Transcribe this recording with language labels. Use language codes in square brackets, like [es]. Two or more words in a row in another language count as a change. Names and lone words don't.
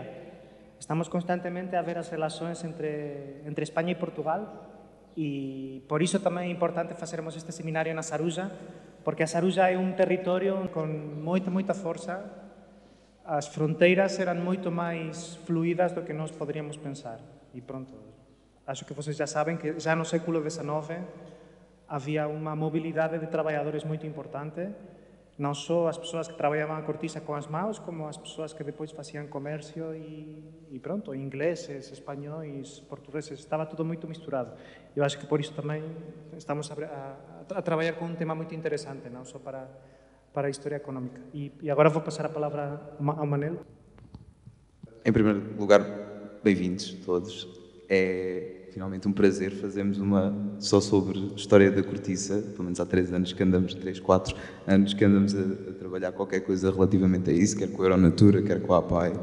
[gl] Estamos constantemente a ver as relacións entre España e Portugal e por iso tamén é importante facermos este seminario na Sarulla, porque a Sarulla é un territorio con moita forza. As fronteiras eran moito máis fluídas do que nós poderíamos pensar. E pronto, [pt] acho que vocês já [gl] saben que já no século XIX había unha mobilidade de traballadores moito importante, non só as persoas que traballaban a cortiza con as mãos, como as persoas que depois facían comercio e pronto, ingleses, españóis, portugueses, estaba todo moito misturado. [pt] Eu acho que [gl] por iso tamén estamos a traballar con un tema moito interesante, non só para a historia económica. E agora vou pasar a palavra ao Manel. [pt] Em primeiro lugar, bem-vindos todos. É finalmente um prazer fazermos uma só sobre história da cortiça. Pelo menos há 3 anos que andamos, 3, 4 anos que andamos a trabalhar qualquer coisa relativamente a isso, quer com a Aeronatura, quer com a APAE.